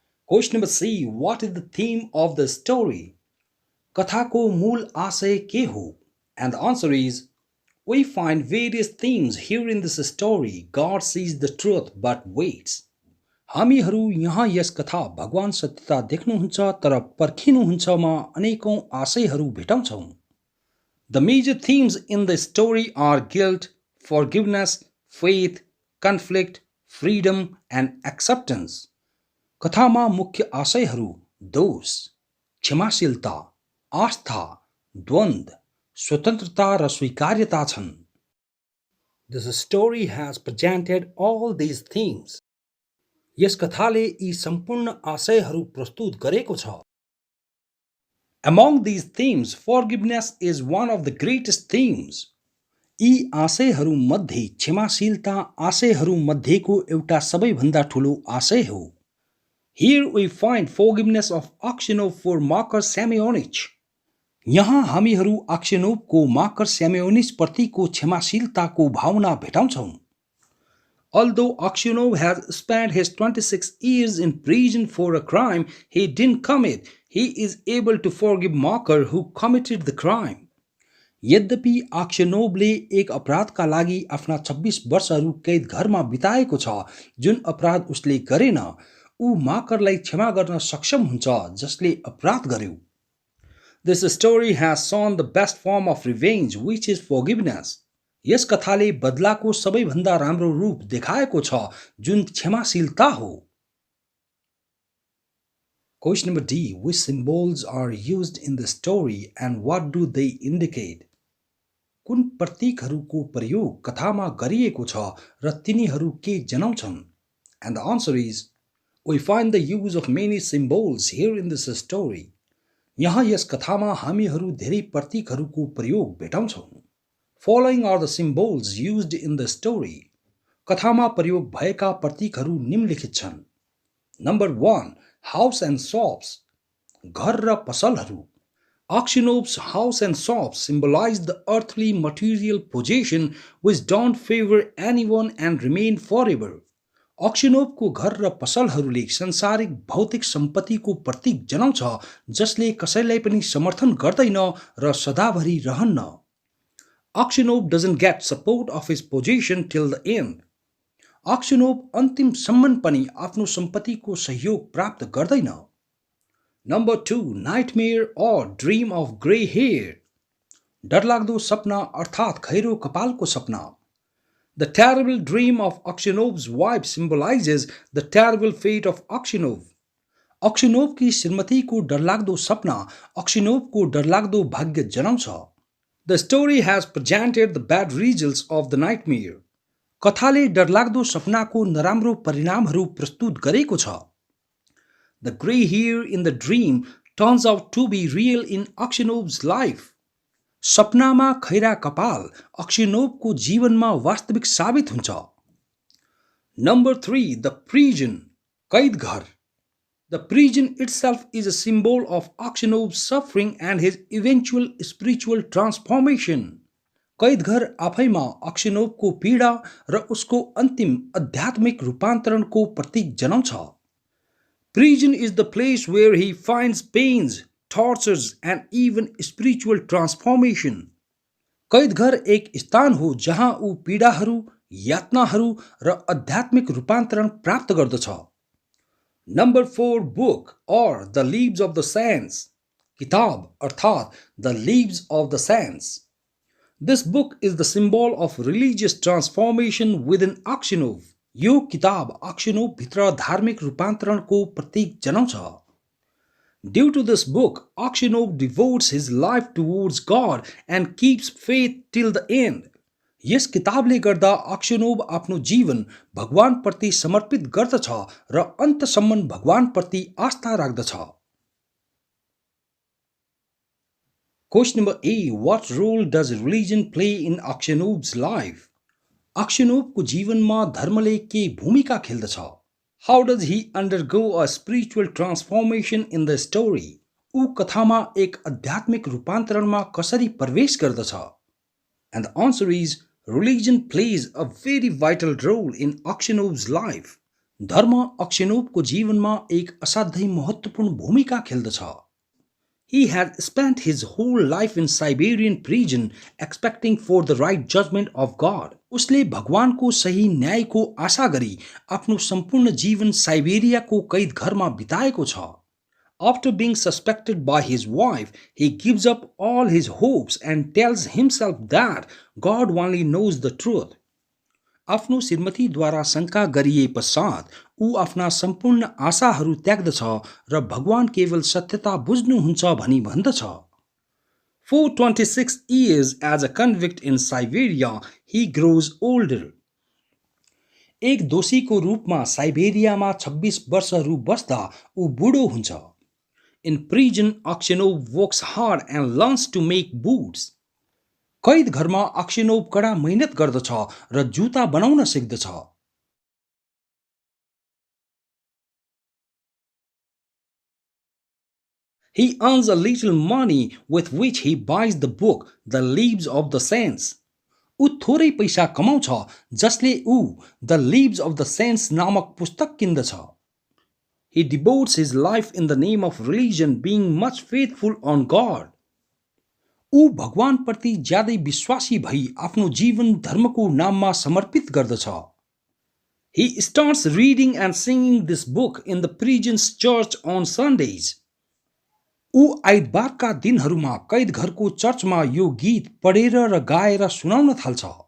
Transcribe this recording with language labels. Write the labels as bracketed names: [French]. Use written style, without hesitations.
[English] Question number C. What is the theme of the story? [Nepali] कथाको मूल आशय के हो? [English] And the answer is, we find various themes here in this story. God sees the truth but waits. [Nepali] हामीहरू यहाँ यस कथा भगवान सत्यता देख्नुहुन्छ तर पर्खिनुहुन्छमा अनेकौं आशयहरू भेटाउँछौं। [English] The major themes in the story are guilt, forgiveness, faith, conflict, freedom and acceptance. [Nepali] कथामा मुख्य आशयहरू दोष, क्षमाशीलता, आस्था, द्वन्द्व, स्वतन्त्रता र स्वीकार्यता छन्। [English] This story has presented all these themes. [Nepali] यस कथाले यी सम्पूर्ण आशयहरू प्रस्तुत गरेको छ। [English] Among these themes, forgiveness is one of the greatest themes. [Nepali] यी आशयहरू मध्ये क्षमाशीलता आशयहरू मध्येको एउटा सबैभन्दा ठूलो आशय हो। [English] Here we find forgiveness of Aksionov for Marcus Simeonich. [Nepali] यहाँ हामीहरू आक्सिनोभको मार्कस स्याम्योनिच प्रतिको क्षमाशीलताको भावना भेटाउँछौं। [English] Although Aksionov has spent his 26 years in prison for a crime he didn't commit, he is able to forgive Marker who committed the crime. [Nepali] यद्यपि आक्सिनोभले एक अपराधका लागि आफ्ना 26 वर्षहरू कैद घरमा बिताएको छ जुन अपराध उसले गरेन, ऊ मार्करलाई क्षमा गर्न सक्षम हुन्छ जसले अपराध गर्यो। [English] This story has shown the best form of revenge, which is forgiveness. [Nepali] यस कथाले बदलाको सबैभन्दा राम्रो रूप देखाएको छ जुन क्षमाशीलता हो। [English] Question number D. Which symbols are used in the story and what do they indicate? [Nepali] कुन प्रतीकहरूको प्रयोग कथामा गरिएको छ र तिनीहरू के जनाउँछन्? [English] And the answer is, we find the use of many symbols here in this story. [Nepali] यहाँ यस कथामा हामीहरू धेरै प्रतीकहरूको प्रयोग भेटाउँछौं। [English] Following are the symbols used in the story. [Nepali] कथामा प्रयोग भएका प्रतीकहरू निम्नलिखित छन्। [English] Number 1. House and shops. [Nepali] घर र पसलहरू। [English] Aksionov's house and shops symbolize the earthly material possession which don't favor anyone and remain forever. [Nepali] Aksionovको घर र पसलहरूले संसारिक भौतिक सम्पत्तिको प्रतीक जनाउँछ जसले कसैलाई पनि समर्थन गर्दैन र सदाभरि रहन्न। [English] Aksionov doesn't get support of his possession till the end. [Nepali] Aksionov अन्तिमसम्म पनि आफ्नो सम्पत्तिको सहयोग प्राप्त गर्दैन। [English] Number 2. Nightmare or dream of grey hair. [Nepali] डरलाग्दो सपना अर्थात् खैरो कपालको सपना। [English] The terrible dream of Aksionov's wife symbolizes the terrible fate of Aksionov. [Nepali] Aksionovकी श्रीमतीको डरलाग्दो सपना Aksionovको डरलाग्दो भाग्य जनाउँछ। [English] The story has presented the bad results of the nightmare. [Nepali] कथाले डरलाग्दो सपनाको नराम्रो परिणामहरू प्रस्तुत गरेको छ। [English] The grey hair in the dream turns out to be real in Aksionov's life. [Nepali] सपनामा खैरा कपाल अक्सिनोभको जीवनमा वास्तविक साबित हुन्छ। [English] Number 3. The prison. [Nepali] कैद घर। [English] The prison itself is a symbol of Aksionov's suffering and his eventual spiritual transformation. [Nepali] कैद घर आफैमा अक्सिनोभको पीडा र उसको अन्तिम आध्यात्मिक रूपान्तरणको प्रतीक जनाउँछ। [English] Prison is the place where he finds pains, tortures and even spiritual transformation. [Nepali] कैद घर एक स्थान हो जहाँ ऊ पीडाहरू, यातनाहरू र आध्यात्मिक रूपान्तरण प्राप्त गर्दछ। [English] Number 4. Book or the Leaves of the Saints. [Nepali] किताब अर्थात् [English] the Leaves of the Saints. This book is the symbol of religious transformation within Aksionov. [Nepali] यो किताब Aksionov भित्र धार्मिक रूपान्तरणको प्रतीक जनाउँछ। [English] Due to this book, Aksionov devotes his life towards God and keeps faith till the end. [Nepali] यस किताबले गर्दा Aksionov आफ्नो जीवन भगवानप्रति समर्पित गर्दछ र अन्तसम्म भगवानप्रति आस्था राख्दछ। [English] Question number A. What role does religion play in Aksionov's life? [Nepali] Aksionovको जीवनमा धर्मले के भूमिका खेल्दछ? [English] How does he undergo a spiritual transformation in the story? [Nepali] ऊ कथामा एक आध्यात्मिक रूपान्तरणमा कसरी प्रवेश गर्दछ? [English] And the answer is, religion plays a very vital role in Aksionov's life. [Nepali] धर्म Aksionovको जीवनमा एक असाध्यै महत्त्वपूर्ण भूमिका खेल्दछ। [English] He had spent his whole life in Siberian prison expecting for the right judgment of God. [Nepali] उसले भगवानको सही न्यायको आशा गरी आफ्नो सम्पूर्ण जीवन साइबेरियाको कैद घरमा बिताएको छ. [English] After being suspected by his wife, he gives up all his hopes and tells himself that God only knows the truth. [Nepali] आफ्नो श्रीमतीद्वारा शङ्का गरिए पश्चात ऊ आफ्ना सम्पूर्ण आशाहरू त्याग्दछ र भगवान केवल सत्यता बुझ्नुहुन्छ भनी भन्दछ. [English] For 26 years as a convict in Siberia, he grows older. [Nepali] एक दोषीको रूपमा साइबेरियामा 26 वर्षहरू बस्दा ऊ बुढो हुन्छ. [English] In prison, Aksionov works hard and learns to make boots. [Nepali] कैद घरमा अक्सिनोव कडा मेहनत गर्दछ र जुत्ता बनाउन सिक्दछ. [English] He earns a little money with which he buys the book The Lives of the Saints. [Nepali] ऊ थोरै पैसा कमाउँछ जसले ऊ The Lives of the Saints नामक पुस्तक किन्दछ. [English] He devotes his life in the name of religion, being much faithful on God. [Nepali] ऊ भगवानप्रति ज्यादै विश्वासी भई आफ्नो जीवन धर्मको नाममा समर्पित गर्दछ. [English] He starts reading and singing this book in the prison's church on Sundays. [Nepali] ऊ आइतबारका दिनहरूमा कैद घरको चर्चमा यो गीत पढेर र गाएर सुनाउन थाल्छ.